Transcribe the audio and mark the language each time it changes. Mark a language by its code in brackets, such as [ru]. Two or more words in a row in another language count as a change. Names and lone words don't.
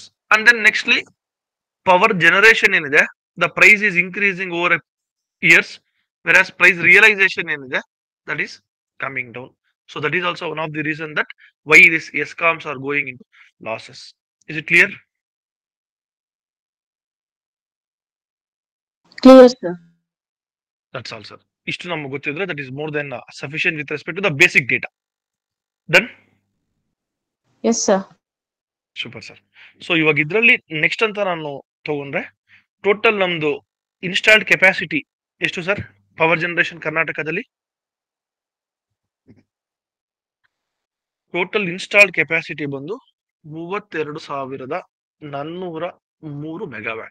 [en] And then nextly, power generation the price is increasing over years, whereas price realization that is coming down. So that is also one of the reasons that why these ESCOMs are going into losses. Is it clear? Clear, sir. That's all, sir. [kn] ಇಷ್ಟು ನಮಗೆ ಗೊತ್ತಿದ್ರೆ [en] that is more than sufficient with respect to the basic data. Done? Yes, sir. Super, sir. [kn] So ಇವಾಗ ಇದರಲ್ಲಿ ನೆಕ್ಸ್ಟ್ ಅಂತ ನಾನು ತಗೊಂಡ್ರೆ ಟೋಟಲ್ ನಮ್ದು [en] installed capacity [kn] ಎಷ್ಟು ಸರ್ [en] power generation [kn] ಕರ್ನಾಟಕದಲ್ಲಿ? [en] total installed capacity [kn] ಬಂದು 32,403 ಮೆಗಾವ್ಯಾಟ್.